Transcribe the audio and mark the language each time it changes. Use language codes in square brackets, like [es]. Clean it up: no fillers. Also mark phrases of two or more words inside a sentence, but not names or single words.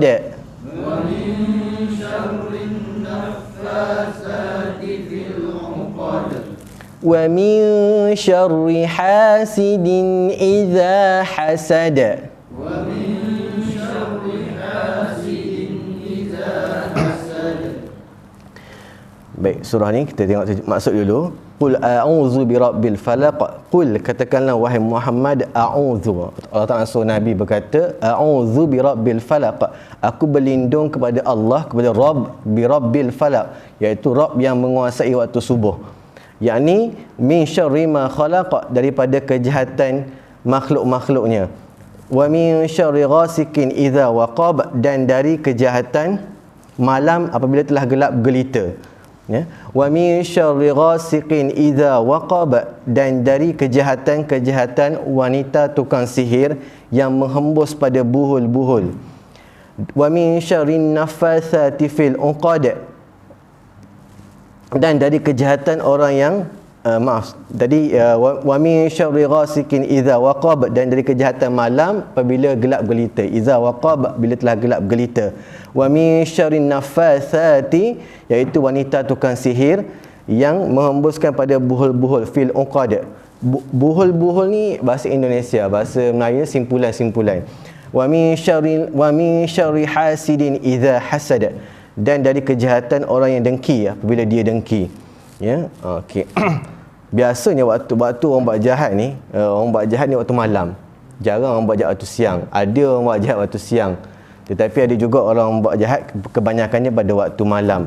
[ar] ومن شر النفاثات في العقد. ومن شر حاسد إذا حسد. ومن شر حاسد إذا حسد. [ms] Baik, surah ni kita tengok maksud dulu. [ar] قل أعوذ برب الفلق. Qul, [ms] katakanlah wahai Muhammad, a'udzu. Allah Taala suruh Nabi berkata, [ar] أعوذ برب الفلق. [ms] Aku berlindung kepada Allah, kepada Rabb, [ar] برب الفلق, [ms] iaitu Rabb yang menguasai waktu subuh. [ar] يعني من شر ما خلق, [ms] daripada kejahatan makhluk-makhluknya. [ar] ومن شر غاسق إذا وقب, [ms] dan dari kejahatan malam apabila telah gelap gelita. Ya, [ar] ومن شر غاسق إذا وقب, [ms] dan dari kejahatan-kejahatan wanita tukang sihir yang menghembus pada buhul-buhul. [ar] ومن شر النفاثات في العقد, [ms] dan dari kejahatan orang yang maaf tadi [ar] ومن شر غاسق إذا وقب, [ms] dan dari kejahatan malam apabila gelap gelita. [ar] إذا وقب, [ms] bila telah gelap gelita. [ar] ومن شر النفاثات, [ms] iaitu wanita tukang sihir yang menghembuskan pada buhul-buhul [ar] في العقد. [ms] Buhul-buhul ni bahasa Indonesia, bahasa Melayu simpulan-simpulan. [ar] ومن شر حاسد إذا حسد, [ms] dan dari kejahatan orang yang dengki apabila dia dengki. Ya, okey. Biasanya waktu orang buat jahat ni, orang buat jahat ni waktu malam. Jarang orang buat jahat waktu siang. Ada orang buat jahat waktu siang, tetapi ada juga orang buat jahat kebanyakannya pada waktu malam.